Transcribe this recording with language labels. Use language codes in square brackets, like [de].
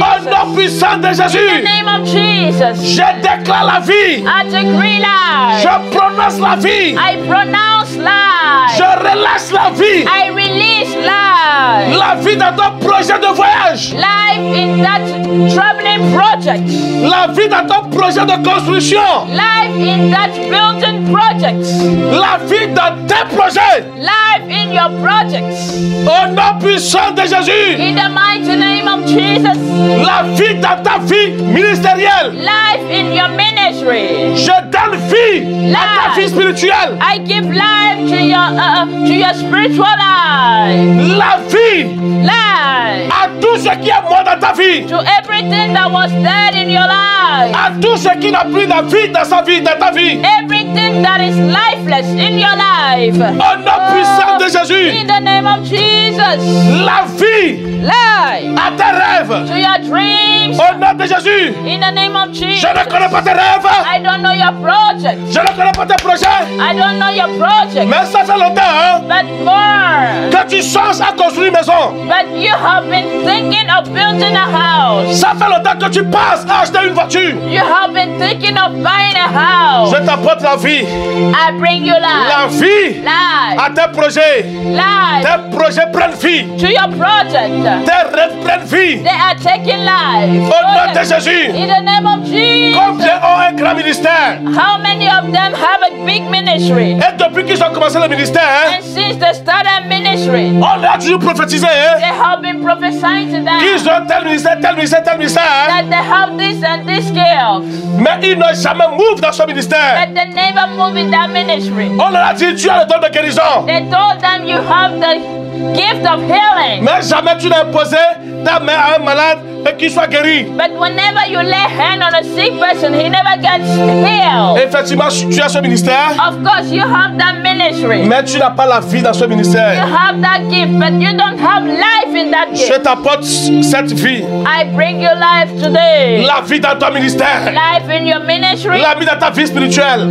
[fr] Au nom puissant de Jésus. [en] In the name of Jesus. [fr] Je déclare la vie. [en] I decree life. [fr] Je prononce la vie. [en] I pronounce life. [fr] Je relâche la vie. [en] I release life. [fr] La vie dans ton projet de voyage. [en] Life in that traveling project. [fr] La vie dans ton projet de construction. [en] Life in that building project. [fr] La vie dans tes projets. [en] Life in your projects. [fr] Au nom puissant de Jésus. [en] In the mighty name of Jesus. [fr] La vie dans ta vie ministérielle. [en] Life in your ministry. [fr] Je donne vie à ta vie spirituelle. [en] I give life to your spiritual life. [fr] La vie. [en] Life. [fr] À tout ce qui est mort dans ta vie. [en] To everything that was dead in your life. [fr] À tout ce qui n'a plus de vie dans sa vie, dans ta vie. [en] Everything that is lifeless in your life. [fr] Au nom puissant de Jésus. [en] In the name of Jesus. [fr] La vie. [en] Life. [fr] À tes rêves. [en] To your dreams. [fr] Au nom de Jésus. [en] In the name of Jesus. [fr] Je ne connais pas tes rêves. [en] I don't know your project. [fr] Je ne connais pas tes projets. [en] I don't know your project. [fr] Mais ça fait longtemps [en] But more. [fr] que tu songes à construire une maison. [en] But you have been thinking of building a house. [fr] Ça fait longtemps que tu penses à acheter une voiture. [en] You have been thinking of buying a house. [fr] Je t'apporte la vie. [en] I bring you life. [fr] La vie [en] Life. [fr] à tes projets. [en] Life. [fr] Tes projets prennent vie. [en] To your project. [fr] Tes rêves prennent vie. [en] They are taking life. [fr] Au nom de Jésus. [en] In the name of Jesus. [fr] Combien ont un grand ministère? [en] How many of them have a big ministry? [fr] Et depuis qu'ils ont commencé le ministère, [en] And since they started ministry, [fr] on a toujours prophétisé [en] they have been prophesying to them [fr] qu'ils ont tel ministère, tel ministère, tel ministère. [en] that they have this and this gift. [fr] Mais ils n'ont jamais move dans ce ministère. [en] But they never move in that ministry. [fr] On leur a dit, tu as le don de guérison. [en] They told them you have the gift of healing. [fr] Mais jamais tu n'as imposé ta main à un malade et qu'il soit guéri. [en] But whenever you lay hand on a sick person, he never gets healed. [fr] Effectivement, tu as ce ministère, [en] Of course, you have that ministry. [fr] mais tu n'as pas la vie dans ce [en] You [fr] ministère. [en] have that gift, but you don't have life in that [fr] Je [en] gift. [fr] t'apporte cette vie. [en] I bring you life today. [fr] La vie dans ton ministère. [en] Life in your ministry. [fr] La vie dans ta vie spirituelle.